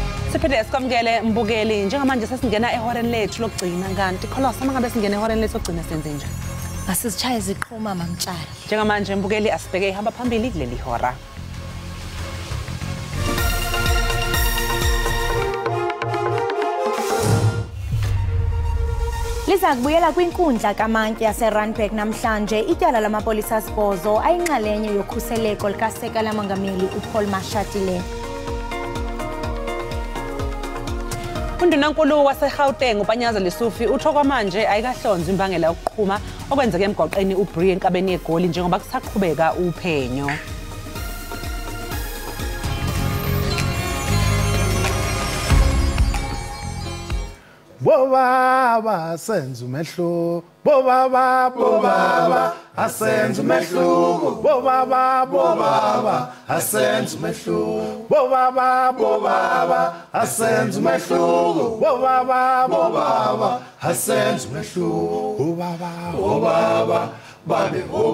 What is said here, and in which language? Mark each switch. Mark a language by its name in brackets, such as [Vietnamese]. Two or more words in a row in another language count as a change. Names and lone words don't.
[Zulu] Siphinde sikwamukele mbukeli njengamanje sesingena ehoreni lethu lokugcina kanti Kholosa mangabe singena ehoreni lethu lokugcina senze njani? Asizitshaye ziqhuma mamtshali. Njengamanje mbukeli asibheke ihamba phambili kuleli hora. [Xhosa] Liza kubuyela kwinkundla kaMantyi yaseRandburg namhlanje ityala lamapolisa sibhozo ayinxalenye yokhuseleko likaSekela lamongameli uPaul Mashatile. [Zulu] Undunankulu waseGauteng uPanyaza Lesufi utho kwamanje ayikahlonzi imbangela yokuqhuma okwenzeke emgwaqeni uBrie enkabeni yeGoli njengoba kusaqhubeka uphenyo. Bobaba senza umehluko bobaba asenza umehluko bobaba asenza umehluko bobaba asenza umehluko bobaba asenza umehluko bobaba bane